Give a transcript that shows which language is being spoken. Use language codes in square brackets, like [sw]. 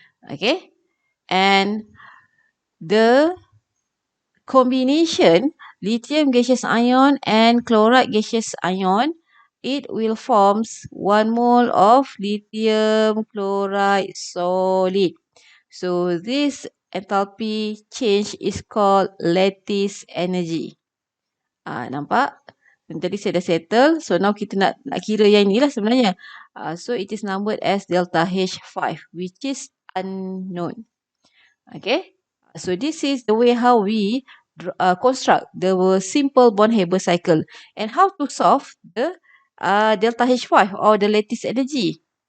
[en] Okay, and the combination lithium gaseous ion and chloride gaseous ion, it will forms 1 mole of lithium chloride solid. So this enthalpy change is called lattice energy. [ms] Nampak? Tadi saya dah settle. [en] So now [ms] kita nak kira yang inilah sebenarnya. [en] So it is numbered as delta H5, which is unknown. Okay. So this is the way how we construct the simple Born-Haber cycle. And how to solve the delta H5 or the lattice energy.